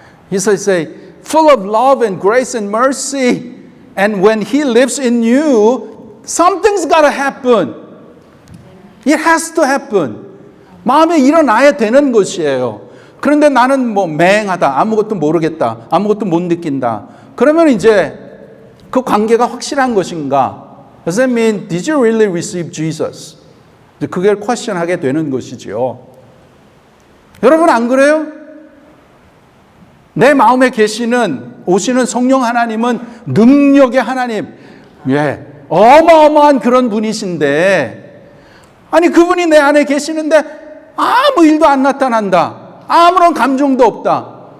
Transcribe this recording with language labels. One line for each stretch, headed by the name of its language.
English: He's full of love and grace and mercy. And when He lives in you, something's gotta happen. It has to happen.
Korean: 마음에 일어나야 되는 것이에요. 그런데 나는 뭐 맹하다. 아무것도 모르겠다. 아무것도 못 느낀다. 그러면 이제 그 관계가 확실한 것인가?
English: Does that mean, did you really receive Jesus?
Korean: 그걸 퀘스천하게 되는 것이지요. 여러분 안 그래요? 내 마음에 오시는 성령 하나님은 능력의 하나님, 어마어마한 그런 분이신데, 아니 그분이 내 안에 계시는데 아무 일도 안 나타난다. 아무런 감정도 없다.